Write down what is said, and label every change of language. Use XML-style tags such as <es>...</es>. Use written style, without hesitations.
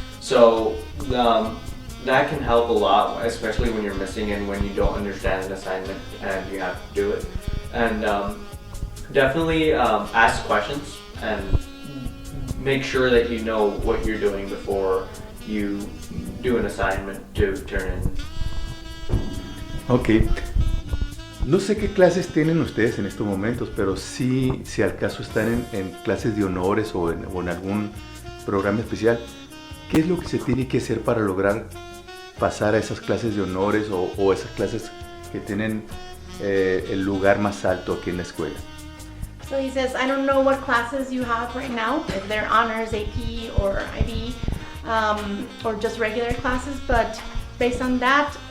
<en>So that can help a lot, especially when you're missing and when you don't understand an assignment and you have to do it. And definitely ask questions and make sure that you know what you're doing before you do an assignment to turn in. Ok.</en> <es>No sé qué clases tienen ustedes en estos momentos, pero sí, si al caso están en clases de honores o en algún programa especial, ¿qué es lo que se tiene que hacer para lograr pasar a esas clases de honores o esas clases que tienen el lugar más alto aquí en la escuela?</es> <en>So he says, I don't know what classes you have right now, if they're honors, AP, or IB, or just regular classes, but based on that,</en>